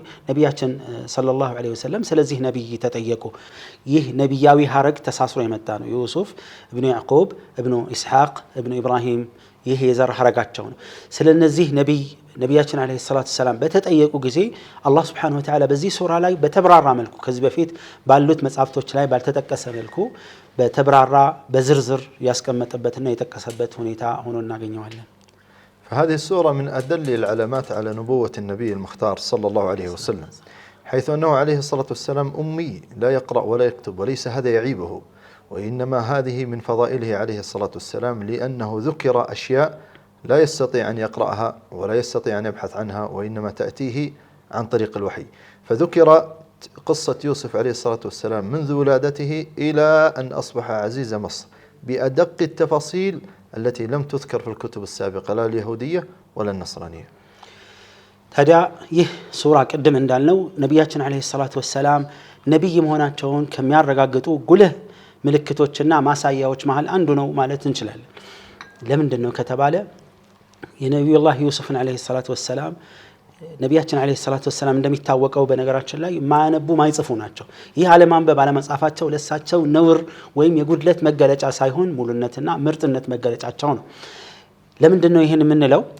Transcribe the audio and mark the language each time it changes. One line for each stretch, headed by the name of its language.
Amharic: ነቢያችን ሰለላሁ ዐለይሂ ወሰለም ስለዚህ ነብይ ተጠየቁ ይህ ነብያዊ ሐረግ ተሳስሮ የመጣ ነው ዩሱፍ ኢብኑ ያዕቆብ ኢብኑ ኢስሐቅ ኢብኑ ኢብራሂም ይሄ የዘር ሐረጋቸው ነው ስለነዚህ ነቢያችን አለይሂ ሰላቱ ሰላም በተጠየቁ ጊዜ አላህ Subhanahu Wa Ta'ala በዚህ ሱራ ላይ በተብራራ መልኩ ከዚህ በፊት ባሉት መጻፍቶች ላይ ባልተጠቀሰ መልኩ በተብራራ በዝርዝር ያስቀመጠበትና የጠቀሰበት ሁኔታ ሆኖ እናገኘዋለን
Arabic: فهذه السورة من أدل العلامات على نبوة النبي المختار صلى الله عليه وسلم حيث أنه عليه الصلاة والسلام أمي لا يقرأ ولا يكتب وليس هذا يعيبه وإنما هذه من فضائله عليه الصلاة والسلام لأنه ذكر أشياء لا يستطيع أن يقرأها ولا يستطيع أن يبحث عنها وإنما تأتيه عن طريق الوحي فذكر قصة يوسف عليه الصلاة والسلام منذ ولادته إلى أن أصبح عزيز مصر بأدق التفاصيل التي لم تذكر في الكتب السابقة لا اليهودية ولا النصرانية
Amharic: ታዲያ ይህ ሱራ ቀደም እንዳልነው ነብያችን አለይሂ ሰላቱ ወሰለም ነብይ መሆናቸውን ከሚያረጋግጡ ጉልህ ምልክቶችና ማሳያዎች መሃል አንዱ ነው ማለት እንችላለን። ለምንድነው ከተባለ የነብዩላህ ዩሱፍን አለይሂ ሰላቱ ወሰላም ነቢያችን አለይሂ ሰላቱ ወሰላም እንደሚታወቀው በነገራችን ላይ ማያነቡ ማይጽፉ ናቸው። ይህ አለማንበብ አለመጻፋቸው ለሳቸው ነውር ወይም የጉድለት መገለጫ ሳይሆን ሙሉነትና ምርጥነት መገለጫቸው ነው። ለምንድነው ይሄን የምንለው?